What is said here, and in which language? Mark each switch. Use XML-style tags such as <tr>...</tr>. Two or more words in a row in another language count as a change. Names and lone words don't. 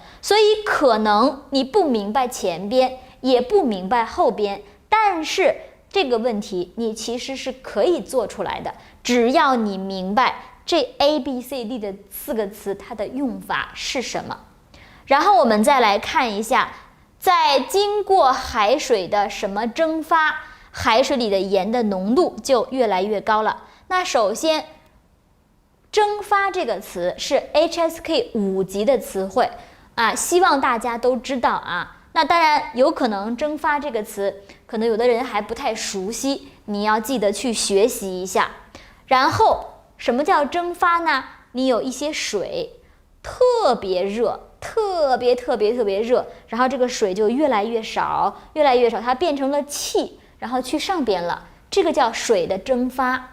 <zh>所以可能你不明白前邊，也不明白後邊，但是這個問題你其實是可以做出來的，只要你明白這 A B C D 的四個詞它的用法是什麼。然後我們再來看一下，在經過海水的什麼蒸發，海水裡的鹽的浓度就越来越高了。那首先，蒸发这个詞是 HSK 5 級的詞彙啊，希望大家都知道啊。那當然有可能蒸发這個詞，可能有的人還不太熟悉，你要記得去學習一下。然後什麼叫蒸发呢？你有一些水特別熱，特別熱，然後這個水就越來越少，它變成了氣，然後去上邊了，這個叫水的蒸发。</zh>